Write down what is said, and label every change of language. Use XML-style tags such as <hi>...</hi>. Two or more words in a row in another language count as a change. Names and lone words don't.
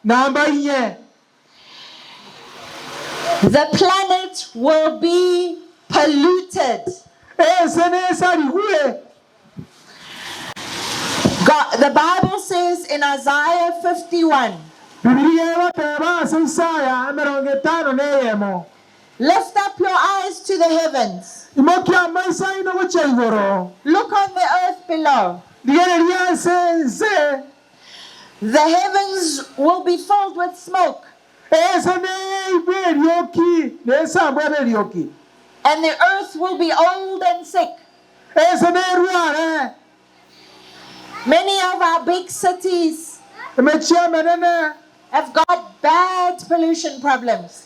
<en>The planet will be polluted. God, the Bible says in Isaiah 51, lift up your eyes to the heavens.</en> <guz>imokia maisa ino gocha igoro.</guz> <en>Look on the earth below.</en> <guz>Digereria se.</guz> <en>The heavens will be filled with smoke. And the earth will be old and sick. Many of our big cities have got bad pollution problems.</en>